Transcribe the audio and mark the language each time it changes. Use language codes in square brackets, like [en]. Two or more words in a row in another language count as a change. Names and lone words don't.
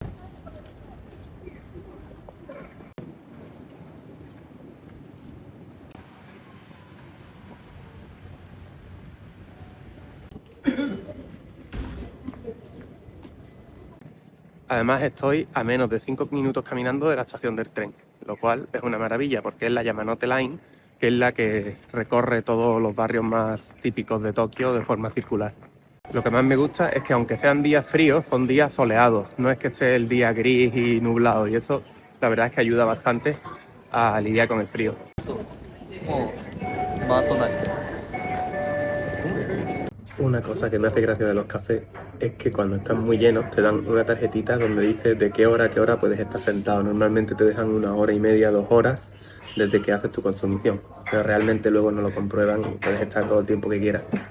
[es] Además estoy a menos de 5 minutos caminando de la estación del tren, lo cual es una maravilla porque es la Yamanote Line, que es la que recorre todos los barrios más típicos de Tokio de forma circular. Lo que más me gusta es que aunque sean días fríos, son días soleados, no es que esté el día gris y nublado, y eso la verdad es que ayuda bastante a lidiar con el frío. もう回っとない。 Una cosa que me hace gracia de los cafés es que cuando están muy llenos te dan una tarjetita donde dice de qué hora a qué hora puedes estar sentado. Normalmente te dejan 1 hora y media, 2 horas desde que haces tu consumición, pero realmente luego no lo comprueban y puedes estar todo el tiempo que quieras.